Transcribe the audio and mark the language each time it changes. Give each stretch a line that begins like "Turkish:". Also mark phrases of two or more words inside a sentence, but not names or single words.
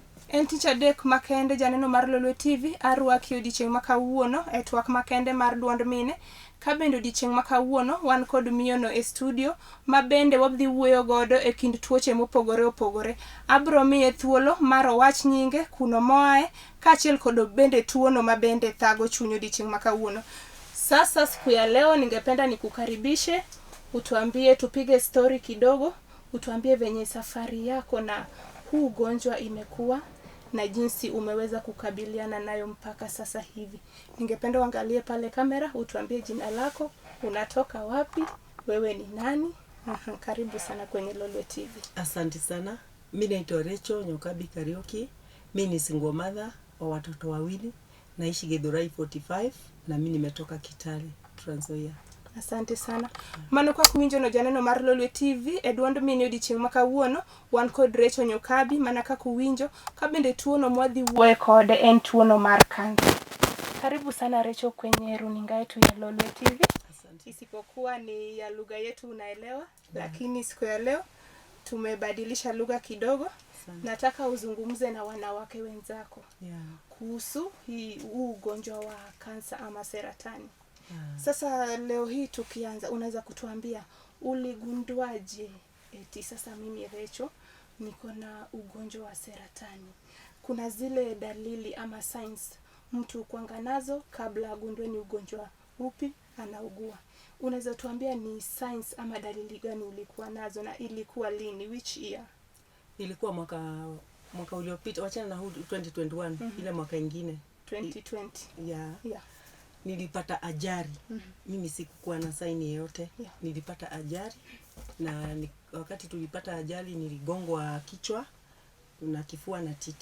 Luo (Kenya and Tanzania): En tich adek makende janeno mar Lolwe TV arwaki odiochieng' makawuono e twak makende mar duond mine. Ka bende odiochieng' makawuono wan kod miyo no e studio ma bende wadhi wuoyo godo e kind tuoche mopogore opogore. Abro miye thuolo mar owach nyinge, kuno moae, kaachiel kod bende tuono ma bende thago chuny odiochieng' makawuono.
Swahili: Sasa siku ya leo ningependa nikukaribishe, utuambie tupige story kidogo, utuambie venye safari yako na huu ugonjwa imekuwa na jinsi umeweza kukabiliana nayo mpaka sasa hivi. Ningependa uangalie pale kamera, utuambie jina lako, unatoka wapi, wewe ni nani? Karibu sana kwenye Lolwe TV. Asante sana. Mimi naitwa Recho Nyokabi Karioki. Mimi ni
English: single mother
Swahili: wa watoto wawili. Naishi Githurai 45 na mimi nimetoka Kitale, Trans Nzoia. Asante sana.
Luo (Kenya and Tanzania): Mano kwa kuwinjo no janeno mar Lolwe TV e duond mine odiochieng' makawuono wan kod Recho Nyokabi mana ka kuwinjo ka bende tuono mwadhi wuoye kode en tuono mar kansa.
Swahili: Karibu sana Recho kwenye runinga yetu ya Lolwe TV. Asante. Isipokuwa ni ya lugha yetu unaelewa, lakini siku ya leo tumebadilisha lugha kidogo. Asante. Nataka uzungumze na wanawake wenzako kuhusu huu ugonjwa wa kansa ama saratani. Sasa leo hii tukianza, unaweza kutuambia uligunduaje eti sasa mimi Recho niko na ugonjwa wa saratani? Kuna zile dalili ama signs mtu kuanga nazo kabla agundue ni ugonjwa upi anaugua. Unaweza tuambia ni signs ama dalili gani ulikuwa nazo na ilikuwa lini,
English: which year?
Swahili: Ilikuwa mwaka uliopita, wachana na huu 2021, ile mwaka ingine 2020. Yeah. Nilipata ajali. Mimi sikukuwa na saini yoyote. Nilipata ajali na wakati tulipata ajali niligongwa kichwa na kifua na titi.